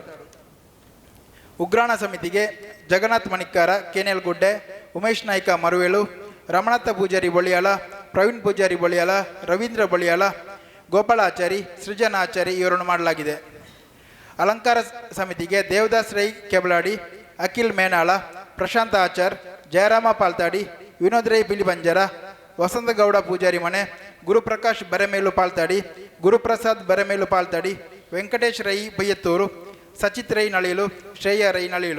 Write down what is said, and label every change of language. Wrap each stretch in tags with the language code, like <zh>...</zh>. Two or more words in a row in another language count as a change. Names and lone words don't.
<kn>ಉಗ್ರಾಣ ಸಮಿತಿಗೆ ಜಗನ್ನಾಥ್ ಮಣಿಕಾರ, ಕೇನೆಲ್ಗುಡ್ಡೆ, ಉಮೇಶ್ ನಾಯ್ಕ ಮರುವೇಳು, ರಮಣಾಥ ಪೂಜಾರಿ ಬಳಿಯಾಳ, ಪ್ರವೀಣ್ ಪೂಜಾರಿ ಬಳಿಯಾಳ, ರವೀಂದ್ರ ಬಳಿಯಾಳ, ಗೋಪಾಲಾಚಾರಿ, ಸೃಜನಾಚಾರಿ ಇವರನ್ನು ಮಾಡಲಾಗಿದೆ. ಅಲಂಕಾರ ಸಮಿತಿಗೆ ದೇವದಾಸ್ ರೈ ಕೆಬಲಾಡಿ, ಅಖಿಲ್ ಮೇನಾಳ, ಪ್ರಶಾಂತ ಆಚಾರ್, ಜಯರಾಮ ಪಾಲ್ತಾಡಿ, ವಿನೋದ್ ರೈ ಬಿಲಿಬಂಜರ, ವಸಂತಗೌಡ ಪೂಜಾರಿ ಮನೆ, ಗುರುಪ್ರಕಾಶ್ ಬರೆಮೇಲು ಪಾಲ್ತಾಡಿ, ಗುರುಪ್ರಸಾದ್ ಬರೆಮೇಲು ಪಾಲ್ತಾಡಿ, ವೆಂಕಟೇಶ್ ರೈ ಬೈಯತ್ತೂರು, ಸಚಿತ್ ರೈ ನಳಿಲು, ಶ್ರೇಯ ರೈ ನಳಿಲು.</kn>